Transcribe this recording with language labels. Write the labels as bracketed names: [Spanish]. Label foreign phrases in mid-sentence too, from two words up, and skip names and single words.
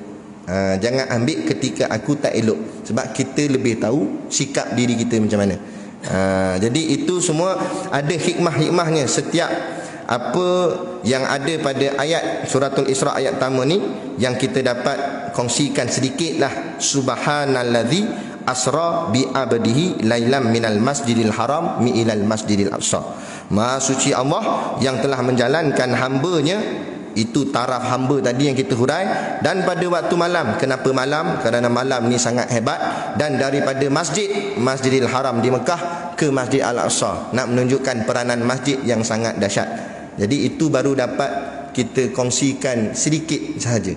[Malay] Jangan ambil ketika aku tak elok, sebab kita lebih tahu sikap diri kita macam mana. Jadi itu semua ada hikmah-hikmahnya. Setiap apa yang ada pada ayat suratul Isra ayat pertama ni yang kita dapat kongsikan sedikitlah. [Arabic] سبحان الذي أسرى بعبده ليلا من المسجد الحرام إلى المسجد الأقصى. [Malay] Maha suci Allah yang telah menjalankan hamba-Nya. Itu taraf hamba tadi yang kita hurai. Dan pada waktu malam. Kenapa malam? Kerana malam ni sangat hebat. Dan daripada Masjidil Haram di Mekah ke Masjid Al-Aqsa, nak menunjukkan peranan masjid yang sangat dahsyat. Jadi itu baru dapat kita kongsikan sedikit sahaja.